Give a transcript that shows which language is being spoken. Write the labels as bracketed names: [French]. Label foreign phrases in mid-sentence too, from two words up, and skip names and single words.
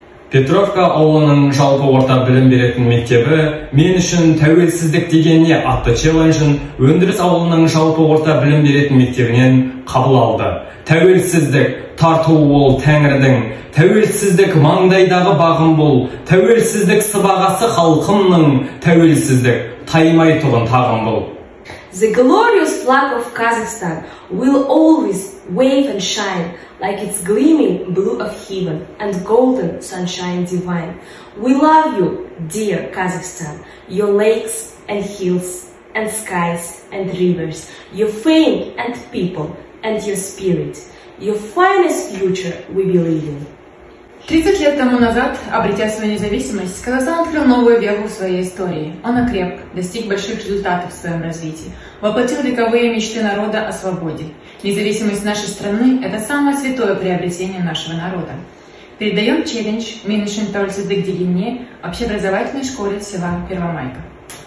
[Kazakh] Petrovka ауылының жалпы орта білім беретін мектебі мен үшін тәуелсіздік дегенне атты челленджін өндіріс ауылының жалпы орта білім беретін мектебінен қабыл алды. Тәуелсіздік тарту ол тәңірдің, тәуелсіздік маңдайдағы бағым бол, тәуелсіздік сыбағасы халқымның, тәуелсіздік таймай тұғын тағым бол. [English] The glorious flag of Kazakhstan will always wave and shine like its gleaming blue of heaven and golden sunshine divine. We love you, dear Kazakhstan, your lakes and hills and skies and rivers, your fame and people and your spirit, your finest future we believe in. [Russian] 30 лет тому назад, обретя свою независимость, Казахстан открыл новую веху в своей истории. Он окреп, достиг больших результатов в своем развитии, воплотил вековые мечты народа о свободе. Независимость нашей страны – это самое святое приобретение нашего народа. Передаем челлендж Минишин [Kazakh] Тәуелсіздік дегенне [Russian] общеобразовательной школе села Первомайка.